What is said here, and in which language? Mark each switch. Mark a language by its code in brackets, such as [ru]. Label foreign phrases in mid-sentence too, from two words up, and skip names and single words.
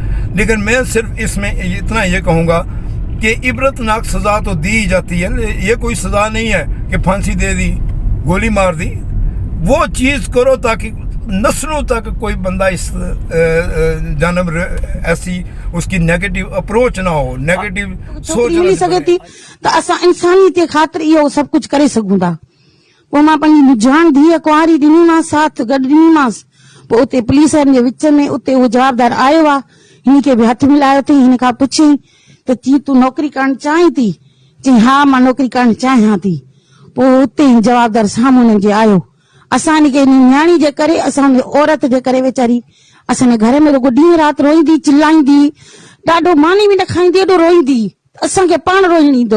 [ur] لیکن میں صرف اس میں اتنا یہ کہوں گا کہ عبرتناک سزا تو دی جاتی ہے, یہ کوئی سزا نہیں ہے کہ پھانسی دے دی, گولی مار دی. وہ چیز کرو تاکہ نسلوں تک کوئی بندہ اس جانب ایسی اس کی [en] negative approach [ur] نہ ہو, نیگیٹو سوچ [sd] ملی سکے تھی تو اسا انسانیت خاطر یہ سب کچھ کرے سکوں تھا. وہ मां पंहिंजी जान धीअ कुंवारी ॾिनीमांसि, साथ गॾु ॾिनीमांसि. पोइ उते पुलिसनि जे विच में उते उहो जवाबदार आयो आहे, हिन खे बि हथ मिलायो अथई. हिन खां पुछियईं त चई तूं नौकरी करणु चाहीं थी? चई हा मां नौकरी करणु चाहियां थी. पोइ उते जवाबदार साम्हूं हुननि जे आयो. असांजे के न्याणी जे करे, असांजे औरत जे करे वीचारी असांजे घर में रुगो ॾींहुं राति रोईंदी, चिल्लाईंदी, ॾाढो मानी बि न खाईंदी, एॾो रोईंदी, असांखे पाण रोइण ईंदो.